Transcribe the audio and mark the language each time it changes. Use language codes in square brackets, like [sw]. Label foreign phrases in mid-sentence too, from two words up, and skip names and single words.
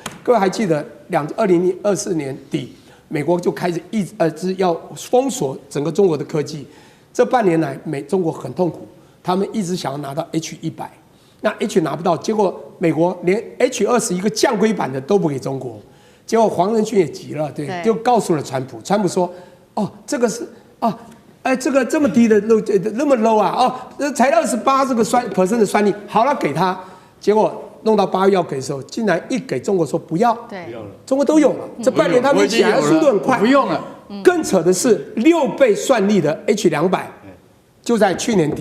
[zh] 各位還記得2024年底，美國就開始要封鎖整個中國的科技，這半年來中國很痛苦。他們一直想要拿到 H100， 那 H 拿不到，結果美國連 H20一個降規版的都不給中國，結果黃仁勳也急了，對，就告訴了川普，川普說，哦，這個是這個這麼低的那麼 low 啊，哦，才28%的算力，好了給他，結果弄到8月要給的時候，竟然一給中國說不要，對，中國都有了，這半年他們起來的速度很快，不用了，更扯的是6倍算力的 H200，就在去年底。